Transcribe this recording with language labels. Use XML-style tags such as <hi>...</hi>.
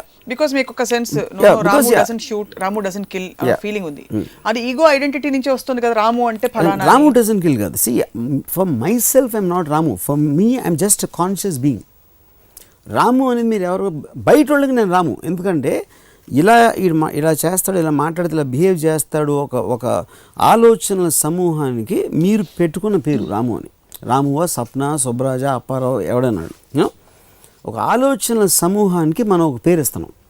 <te>Because మీకు ఒక sense</te> <en>Ramu doesn't shoot, Ramu doesn't kill</en> <te>feeling ఉంది. అది ఈగో ఐడెంటిటీ నుంచి వస్తుంది కదా. రాము అంటే ఫలానా.</te> <en>Ramu doesn't kill</en> <te>కాదు.</te> <en>See, for myself I'm not Ramu. For me I'm just a conscious being.</en> <te>రాము అనేది మీరు ఎవరు బయట వాళ్ళకి నేను రాము. ఎందుకంటే ఇలా చేస్తాడు, ఇలా మాట్లాడితే, ఇలా బిహేవ్ చేస్తాడు, ఒక ఆలోచనల సమూహానికి మీరు పెట్టుకున్న పేరు రాము అని. రామువా, సప్న, సుబ్రాజ, అప్పారావు ఎవడన్నాడు, ఒక ఆలోచనల సమూహానికి మనం ఒక పేరు ఇస్తున్నాం.</te>